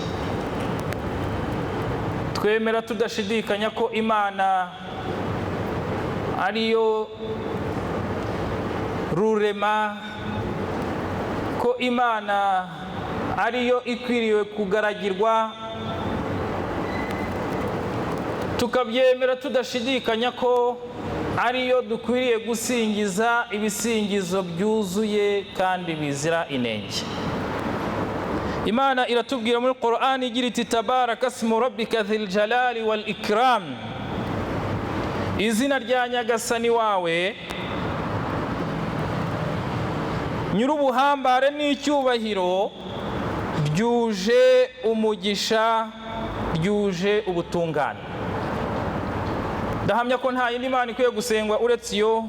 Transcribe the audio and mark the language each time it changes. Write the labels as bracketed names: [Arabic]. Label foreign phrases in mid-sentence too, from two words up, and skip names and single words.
[Kinyarwanda] Twemera tudashidikanya ko Imana ariyo rurema, ko Imana ariyo ikwiriye kugaragirwa, tukabyemera tudashidikanya ko ariyo dukwiriye gusingiza ibisingizo byuzuye kandi bizira inenge. Imana iratubwira muri Qur'ani igira iti [Arabic] تبارك اسم ربك ذي الجلال والإكرام, [Kinyarwanda] izina rya Nyagasani wawe nyir'ubuhambare n'icyubahiro byuje umugisha, byuje ubutungane. Ndahamya ko nta yindi Imana ikwiye gusengwa uretse iyo.